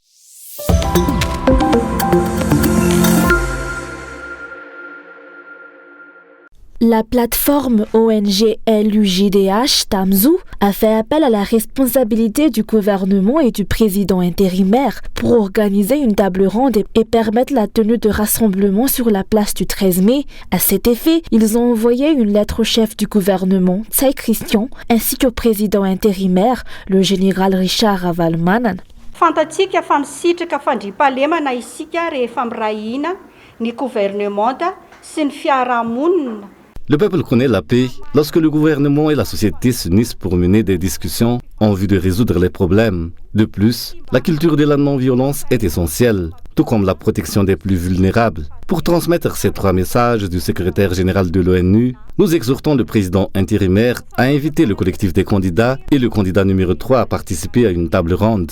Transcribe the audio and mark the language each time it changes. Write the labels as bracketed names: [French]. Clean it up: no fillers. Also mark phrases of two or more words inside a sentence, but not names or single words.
[French] La plateforme ONG LUJDH Tamzou a fait appel à la responsabilité du gouvernement et du président intérimaire pour organiser une table ronde et permettre la tenue de rassemblements sur la place du 13 mai. À cet effet, ils ont envoyé une lettre au chef du gouvernement, Tsai Christian, ainsi qu'au président intérimaire, le général Richard Ravalmanan. [Malagasy] Fantatsika fa misitraka fandriam-pahalemana isika rehefa mirahina ny gouvernemanta sy ny fiarahamonina. [French] Le peuple connaît la paix lorsque le gouvernement et la société s'unissent pour mener des discussions en vue de résoudre les problèmes. De plus, la culture de la non-violence est essentielle, tout comme la protection des plus vulnérables. Pour transmettre ces 3 messages du secrétaire général de l'ONU, nous exhortons le président intérimaire à inviter le collectif des candidats et le candidat numéro 3 à participer à une table ronde.